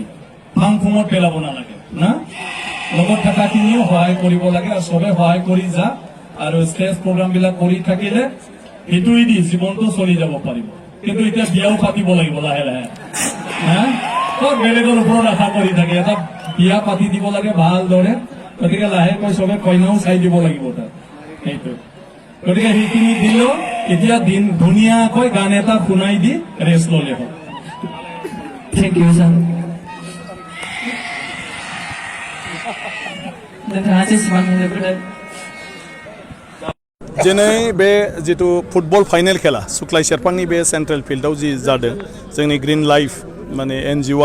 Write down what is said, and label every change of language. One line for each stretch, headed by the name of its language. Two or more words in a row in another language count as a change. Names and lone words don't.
Assamese: ফাং ফুঙত পেলাব নালাগে না লগত থকাখিনিও সহায় কৰিব লাগে আৰু চবে সহায় কৰি যা আৰু
English: stage program
Assamese: বিলাক কৰি থাকিলে সেইটোৱেদি জীৱনটো চলি যাব পাৰিব কিন্তু এতিয়া বিয়াও পাতিব লাগিব লাহে লাহে বেলেগৰ ওপৰত আশা কৰি থাকে এটা বিয়া পাতি দিব লাগে ভালদৰে গতিকে লাহেকৈ চবে কইনাও চাই দিব লাগিব তাত সেইটো গতিকে সেইখিনি দিলেও এতিয়া দিন ধুনীয়াকৈ গান এটা শুনাই দি ৰেষ্ট ল'লে হ'ল
English: Thank you, Sam.
Bodo: नोंथाङा जेसेबां होनोब्ला दिनै बे जितु
English: football final
Bodo: खेला सुक्लाय सेरफांनि बे सेन्ट्रेल फिल्डआव जि जादों जोंनि ग्रीन लाइफ माने एनजिअ'आ